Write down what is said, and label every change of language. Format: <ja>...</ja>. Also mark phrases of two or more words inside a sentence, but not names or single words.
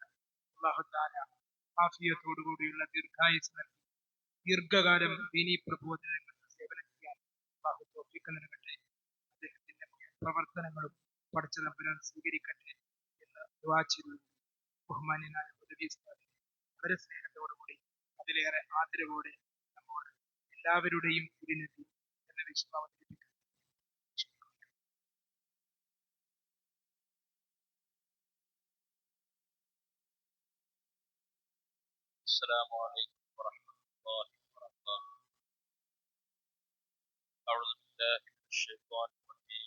<ar>الله تعالى</ar> <ml>ആഫിയത്തോടുകൂടിയുള്ള ദീർഘായുസ്സ് നൽകി ദീർഘകാലം ദീനീ പ്രബോധനങ്ങൾക്ക് സേവനം ബർക്കത്ത് നൽകട്ടെ. അദ്ദേഹത്തിന്റെ പ്രവർത്തനങ്ങളും പഠിച്ച തമ്പുരാൻ സ്വീകരിക്കട്ടെ എന്ന് ദുആ ചെയ്തു. ബഹുമാന്യനായ ഹുദവി ഉസ്താദ് വളരെ സ്നേഹത്തോടുകൂടി അതിലേറെ ആദരവോടെ നമ്മോട് എല്ലാവരുടെയും തിരുനബി എന്ന വിഷയം അവതരിപ്പിക്കുന്നു.</ml> <ar>السلام عليكم ورحمة الله وبركاته. أعوذ بالله من الشيطان الرجيم.</ar>